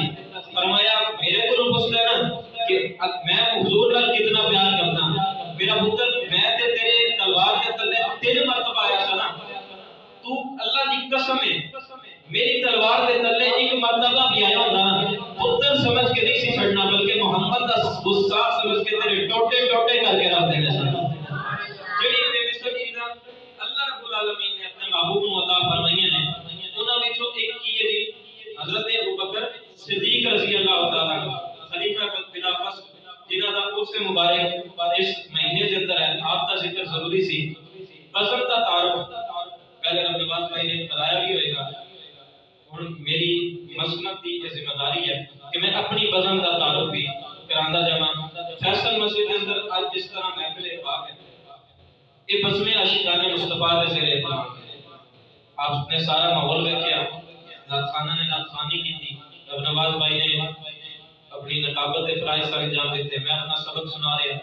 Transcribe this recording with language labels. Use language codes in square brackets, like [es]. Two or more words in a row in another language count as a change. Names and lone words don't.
[pa] فرمایا میرے کو پوچھدا نا کہ میں حضور نال کتنا پیار کرتا، میرا پتر میں تے تیرے تلوار دے تلے 3 مرتبہ آیا سا نا، تو اللہ دی قسم ہے میری تلوار دے تلے 1 مرتبہ بھی آیا ہوندا پتر سمجھ کے نہیں سی چھڑنا بلکہ محمد دا گستاخ سمجھ کے تیرے ٹوٹے ٹوٹے کر کے رکھ دینا سن۔ جڑی بے مثل چیزاں اللہ رب العالمین نے اپنے محبوب کو عطا فرمائیاں نے انہاں وچوں ایک کی ہے جی حضرت ابوبکر صدیق رضی اللہ تعالی عنہ خلیفہ خلافت جنہاں دا عرس مبارک اس مہینے دے اندر ہے، آپ کا ذکر ضروری سی۔ [ur] بزم کا تعارف پہلے رب نواز بھائی نے بتایا بھی ہوئے گا، اور میری مسنت کی یہ ذمہ داری ہے کہ میں اپنی بزم کا تعارف بھی کراندا جاواں۔ فیصل مسجد کے اندر آج جس طرح محفل پاک ہے یہ بزم عاشقان مصطفیٰ دے زیر اہتمام ہے، آپ نے سارا ماحول دیکھا، نعت خانہ نے نعت خوانی کی تھی، رب نواز بھائی نے اپنی نقابت فرائض سر انجام دیتے، میں اپنا سبق سنا رہا۔